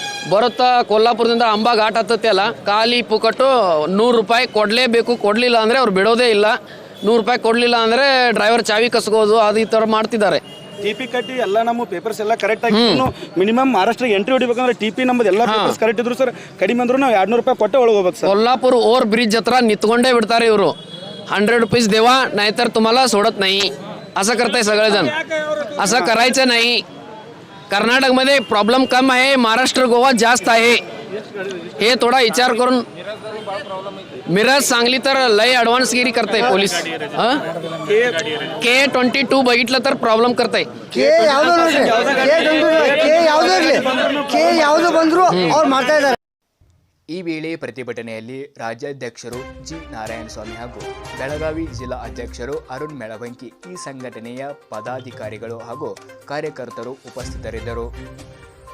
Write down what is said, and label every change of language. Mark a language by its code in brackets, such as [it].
[kn] ಬರುತ್ತಾ ಕೊಲ್ಲಾಪುರದಿಂದ ಅಂಬಾ ಘಾಟ್ ಹತ್ತತ್ತೆ ಅಲ್ಲ, ಖಾಲಿ ಪುಕಟ್ಟು 100 ರೂಪಾಯಿ ಕೊಡಲೇಬೇಕು. ಕೊಡಲಿಲ್ಲ ಅಂದರೆ ಅವ್ರು ಬಿಡೋದೇ ಇಲ್ಲ. 100 ರೂಪಾಯಿ ಕೊಡಲಿಲ್ಲ ಅಂದರೆ ಡ್ರೈವರ್ ಚಾವಿ ಕಸ್ಕೋದು, ಅದು ಈ ಥರ ಮಾಡ್ತಿದ್ದಾರೆ. ಟಿಪಿ ಕಟ್ಟಿ ಎಲ್ಲ ನಮ್ಮ ಪೇಪರ್ಸ್ ಎಲ್ಲ ಕರೆಕ್ಟ್ ಆಗಿ ಮಿನಿಮಮ್ ಮಹಾರಾಷ್ಟ್ರ ಎಂಟ್ರಿ ಹೊಡಿಬೇಕಂದ್ರೆ ಟಿಪಿ ನಮ್ಮದು ಎಲ್ಲ ಪೇಪರ್ಸ್ ಕರೆಕ್ಟ್ ಇದ್ರು ಸರ್. ಕಡಿಮೆ ಅಂದ್ರೂ ನಾವು 200 ರೂಪಾಯಿ ಕೊಟ್ಟೆ ಒಳಗೆ ಹೋಗ್ಬೇಕು ಸರ್. [mr] कोल्हापूर ओव्हर ब्रिज हत्र निंतಕೊಂಡೇ [kn] ಬಿಡ್ತಾರೆ ಇವರು. [mr] 100 रुपीज देवा नाहीतर तुम्हाला सोडत नाही. असं करताय सगळेजण. असं करायचं नाही. कर्नाटकमध्ये प्रॉब्लेम कम आहे, महाराष्ट्र गोवा जास्त आहे. हे थोडा विचार करून. मिरज सांगली तर लय ॲडव्हान्सगिरी करताय पोलीस. K22 बघितलं तर प्रॉब्लेम करताय. [kn] ಈ ವೇಳೆ ಪ್ರತಿಭಟನೆಯಲ್ಲಿ ರಾಜ್ಯಾಧ್ಯಕ್ಷರು ಜಿ ನಾರಾಯಣಸ್ವಾಮಿ ಹಾಗೂ ಬೆಳಗಾವಿ ಜಿಲ್ಲಾ ಅಧ್ಯಕ್ಷರು ಅರುಣ್ ಮೆಳವಂಕಿ, ಈ ಸಂಘಟನೆಯ ಪದಾಧಿಕಾರಿಗಳು ಹಾಗೂ ಕಾರ್ಯಕರ್ತರು ಉಪಸ್ಥಿತರಿದ್ದರು.